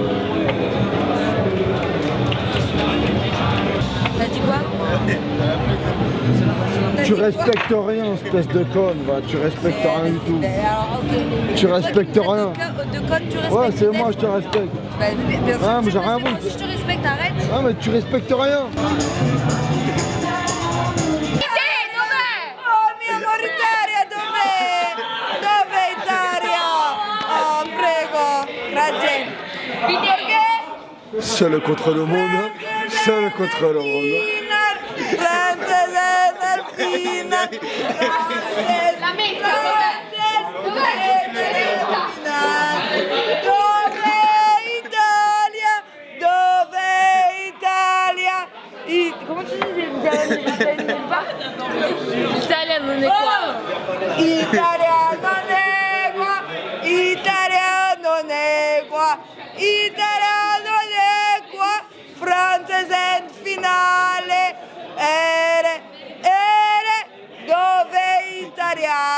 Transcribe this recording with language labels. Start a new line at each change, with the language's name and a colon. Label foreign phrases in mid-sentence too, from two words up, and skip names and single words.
French: T'as dit quoi? Tu respectes rien, espèce de conne, va. Tu respectes rien du tout. Tu respectes rien. De code, tu respectes. Ouais, c'est moi, je te respecte. Bah, bien sûr Ah, que mais tu j'ai rien respectes. vu. Si je te respecte, arrête. Ah, mais tu respectes rien.
Italian: Oh mio amore Italia, dov'è? Dov'è Italia? Oh, prego. Grazie. Perché?
French: Seul contre le monde. Seul contre le monde.
Italian: La metta, dov'è Italia? Dov'è Italia?
French: Comment tu dis
Italian: L'Italia non è qua. Italia non è qua. Italia non è qua. Italia non è qua. Francese in finale. Dove Italia?